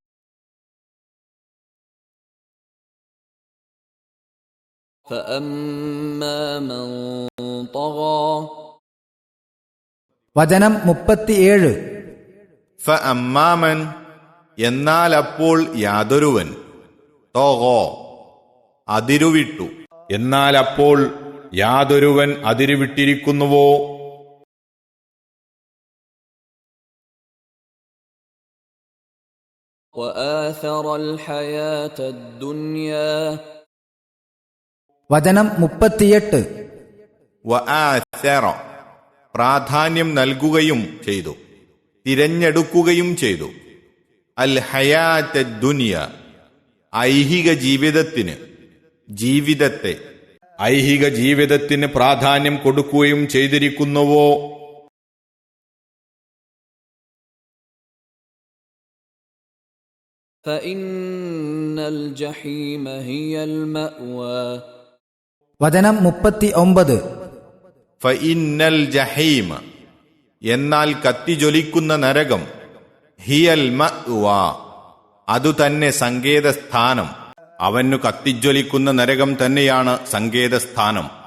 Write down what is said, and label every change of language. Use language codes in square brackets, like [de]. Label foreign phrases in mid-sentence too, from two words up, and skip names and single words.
[ar] فأما من طغى. [ml] വചനം 37. ഫഅമ്മാമൻ എന്നാൽ അപ്പോൾ യാതൊരുവൻ, തോഗോ അതിരുവിട്ടു, എന്നാൽ അപ്പോൾ യാതൊരുവൻ അതിരുവിട്ടിരിക്കുന്നുവോ, [ar] وآثر الحياة الدنيا. [ml] വചനം 38. വആസറ പ്രാധാന്യം നൽകുകയും ചെയ്തു, തിരഞ്ഞെടുക്കുകയും ചെയ്തു, [ar] الحياة الدنيا [ml] ഐഹിക ജീവിതത്തിന്, ജീവിതത്തെ ഐഹിക ജീവിതത്തിന് പ്രാധാന്യം കൊടുക്കുകയും ചെയ്തിരിക്കുന്നുവോ, [ar] فإن الجحيم هي المأوى. [ml] വചനം 39. [ar] فإن الجحيم [ml] എന്നാൽ കത്തിജ്വലിക്കുന്ന നരകം, [ar] هي المأوى [ml] അതുതന്നെ സങ്കേതസ്ഥാനം, അവനു കത്തിജ്വലിക്കുന്ന നരകം തന്നെയാണ് സങ്കേതസ്ഥാനം.